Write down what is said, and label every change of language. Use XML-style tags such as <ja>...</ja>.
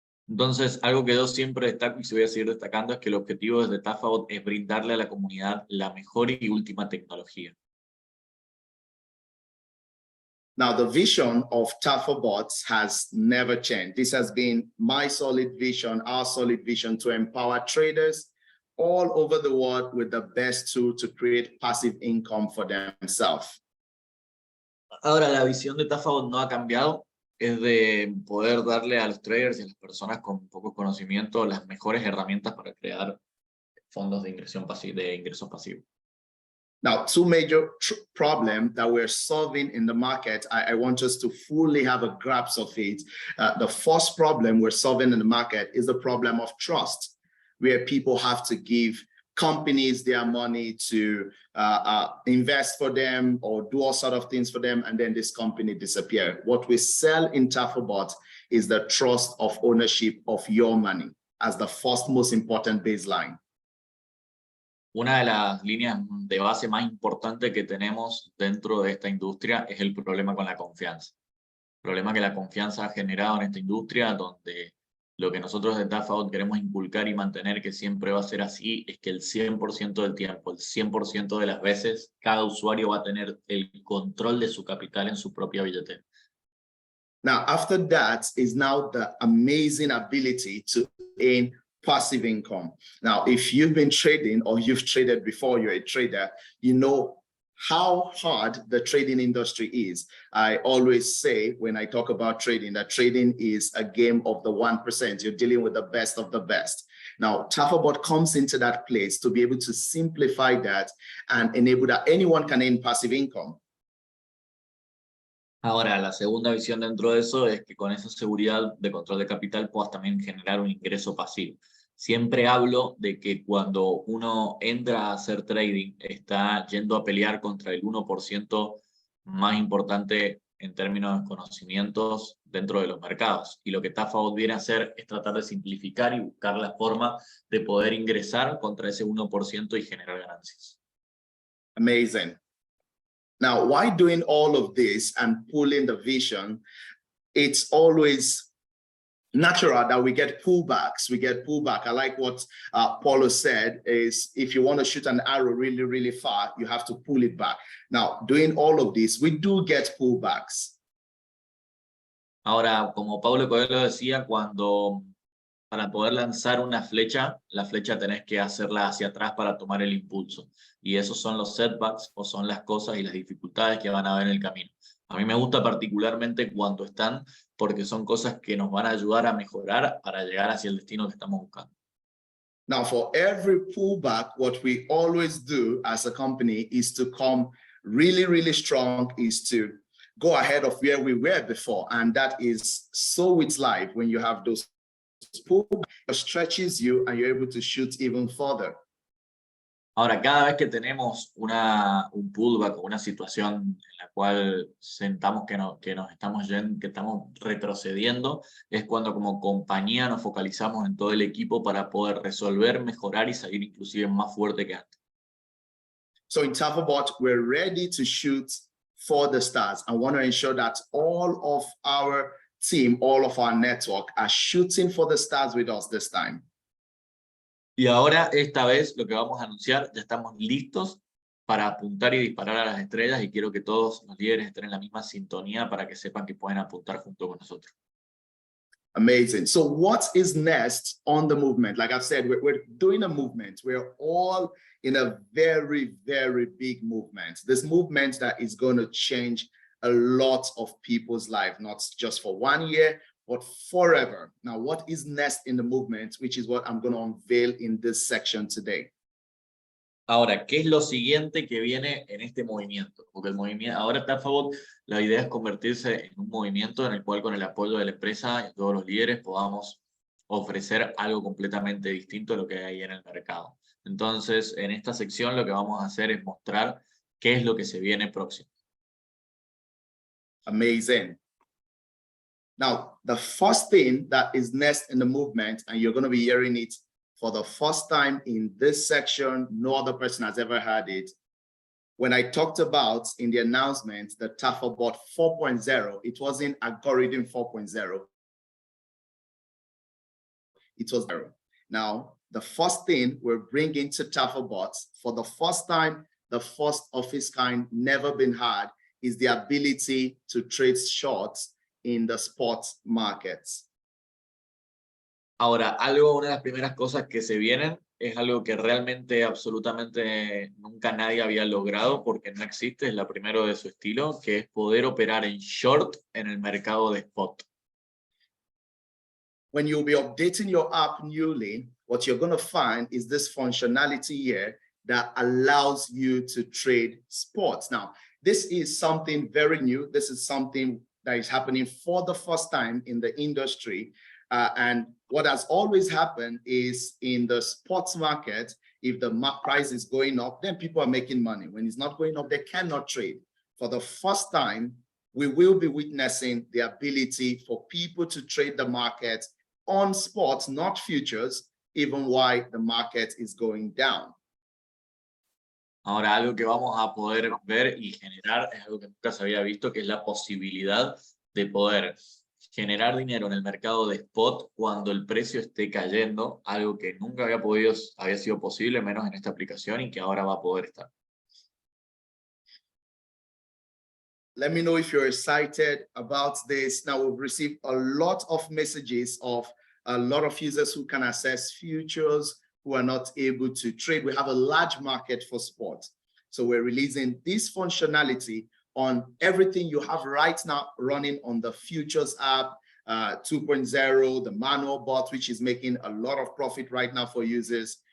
<es>Entonces, algo que yo siempre destaco y se voy a seguir destacando es que el objetivo desde Tafabot es brindarle a la comunidad la mejor y última tecnología.</es> <en>Now, the vision of Tafabot has never changed. This has been my solid vision, our solid vision, to empower traders all over the world with the best tool to create passive income for themselves.</en> <es>Ahora, la visión de Tafabot no ha cambiado. Es de poder darle a los traders y a las personas con poco conocimiento las mejores herramientas para crear fondos de ingresos pasivos.</es> <en>Now, two major problems that we're solving in the market, I want us to fully have a grasp of it. The first problem we're solving in the market is the problem of trust, where people have to give companies their money to invest for them or do all sort of things for them, and then this company disappear. What we sell in Tafabot is the trust of ownership of your money as the first most important baseline.</en> <es>Una de las líneas de base más importantes que tenemos dentro de esta industria es el problema con la confianza. El problema que la confianza ha generado en esta industria, donde lo que nosotros de Tafabot queremos inculcar y mantener, que siempre va a ser así, es que el 100% del tiempo, el 100% de las veces, cada usuario va a tener el control de su capital en su propia billetera.</es> <en>Now, after that is now the amazing ability to earn passive income. Now, if you've been trading or you've traded before, you're a trader, you know how hard the trading industry is. I always say when I talk about trading, that trading is a game of the 1%. You're dealing with the best of the best. Now, Tafabot comes into that place to be able to simplify that and enable that anyone can earn passive income.</en> <es>Ahora, la segunda visión dentro de eso es que con esa seguridad de control de capital puedas también generar un ingreso pasivo. siempre hablo de que cuando uno entra a hacer trading, está yendo a pelear contra el 1% más importante en términos de conocimientos dentro de los mercados. Y lo que Tafabot viene a hacer es tratar de simplificar y buscar la forma de poder ingresar contra ese 1% y generar ganancias.</es> <en>Amazing. Now, why doing all of this and pulling the vision? It's always natural that we get pullbacks. We get pullback. I like what Paulo said is if you want to shoot an arrow really, really far, you have to pull it back. Now, doing all of this, we do get pullbacks.</en> <es>Ahora, como Paulo Coelho decía, para poder lanzar una flecha, la flecha tenés que hacerla hacia atrás para tomar el impulso. Y esos son los setbacks o son las cosas y las dificultades que van a haber en el camino. A mí me gusta particularmente cuando están, porque son cosas que nos van a ayudar a mejorar para llegar hacia el destino que estamos buscando.</es> <en>Now, for every pullback, what we always do as a company is to come really, really strong, is to go ahead of where we were before. And that is so with life when you have those pullbacks, it stretches you and you're able to shoot even further.</en> <es>Ahora, cada vez que tenemos un pullback o una situación en la cual sentamos que nos estamos yendo, que estamos retrocediendo, es cuando como compañía nos focalizamos en todo el equipo para poder resolver, mejorar y salir inclusive más fuerte que antes.</es> <en>So in Tafabot, we're ready to shoot for the stars. I want to ensure that all of our team, all of our network are shooting for the stars with us this time.</en> <es>Y ahora, esta vez, lo que vamos a anunciar, ya estamos listos para apuntar y disparar a las estrellas y quiero que todos los líderes estén en la misma sintonía para que sepan que pueden apuntar junto con nosotros.</es> <en>Amazing. So what is next on the movement? Like I've said, we're doing a movement. We're all in a very, very big movement. This movement that is going to change a lot of people's life, not just for 1 year, but forever. Now, what is next in the movement, which is what I'm going to unveil in this section today.</en> <es>Ahora, ¿qué es lo siguiente que viene en este movimiento? Porque el movimiento, ahora Tafabot, la idea es convertirse en un movimiento en el cual con el apoyo de la empresa y todos los líderes podamos ofrecer algo completamente distinto a lo que hay ahí en el mercado. Entonces, en esta sección lo que vamos a hacer es mostrar qué es lo que se viene próximo.</es> <en>Amazing. Now, the first thing that is next in the movement, and you're going to be hearing it for the first time in this section, no other person has ever heard it. When I talked about in the announcement the Tafabot 4.0, it wasn't algorithm 4.0. It was 0. Now, the first thing we're bringing to Tafabot for the first time, the first of its kind, never been had, is the ability to trade shorts in the spot markets.</en> <es>Ahora, una de las primeras cosas que se vienen es algo que realmente, absolutamente nunca nadie había logrado porque no existe, es la primera de su estilo, que es poder operar en short en el mercado de spot.</es> <en>When you'll be updating your app newly, what you're going to find is this functionality here that allows you to trade spots. Now, this is something very new. This is something that is happening for the first time in the industry. And what has always happened is in the sports market, if the price is going up, then people are making money. When it's not going up, they cannot trade. For the first time, we will be witnessing the ability for people to trade the market on spots, not futures, even while the market is going down. Ahora, algo que vamos a poder ver y generar es algo que nunca se había visto, que es la posibilidad de poder generar dinero en el mercado de spot cuando el precio esté cayendo, algo que nunca había sido posible, menos en esta aplicación y que ahora va a poder estar. Let me know if you're excited about this. Now, we've received a lot of messages of a lot of users who can access futures, who are not able to trade. We have a large market for sport. So we're releasing this functionality on everything you have right now running on the futures app 2.0, the manual bot, which is making a lot of profit right now for users.</en>